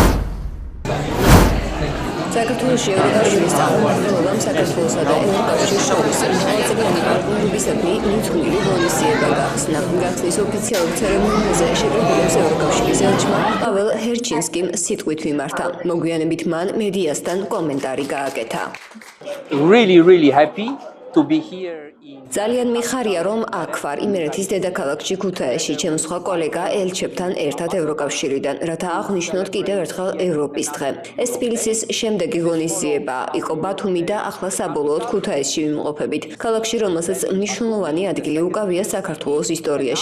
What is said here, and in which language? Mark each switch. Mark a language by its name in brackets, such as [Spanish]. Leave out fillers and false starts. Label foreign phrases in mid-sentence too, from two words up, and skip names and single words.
[Georgian] საქართველოში ევროკავშირის წარმომადგენლობამ საქართველოსა და ევროკავშირის შორის მრავალწლიანი პარტნიორობისადმი მithuli ღონისძიება გახსნა. გახსნის ოფიციალურ ცერემონიაზე შეკრებილებს ევროკავშირის ელჩმა პაվել ჰერჩინსკიმ სიტყვით მიმართა. მოგვიანებით მან მედიასთან კომენტარი გააკეთა. [English] Really happy to be here. [Georgian] ძალიან მიხარია, რომ აქ ვარ იმერეთის დედაქალაქში ქუთაისში, ჩემ სხვა კოლეგა ელჩებთან ერთად ევროკავშირიდან, რათა აღვნიშნოთ კიდევ ერთხელ ევროპის დღე. ეს თბილისის შემდეგი ღონისძიება იყო ბათუმი და ახლა საბოლოოდ ქუთაისში ვიმყოფებით. ქალაქში, რომელსაც მნიშვნელოვანი ადგილი უკავია საქართველოს ისტორიაში.